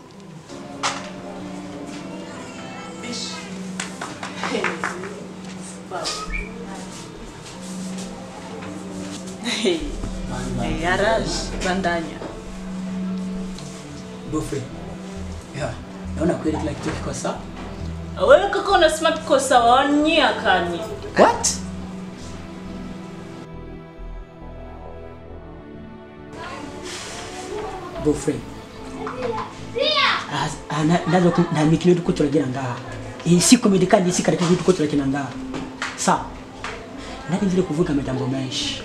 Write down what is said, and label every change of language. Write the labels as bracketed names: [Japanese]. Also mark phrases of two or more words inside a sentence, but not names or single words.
[Rundi] Hey, Araj, bandanya. Bofe. Yeah. [Swahili] Naona kweli kila kitu kiko sawa. Wewe kaka unasema kiko sawa wanyia kani. [English] What? [Rundi] Bofe. Nazo na mikino duko turagira ngaha. Si komedi kandi si kareka duko turakina ngaha. [Swahili] Sawa. [Rundi] Nari nzire kuvuga amajambo menshi.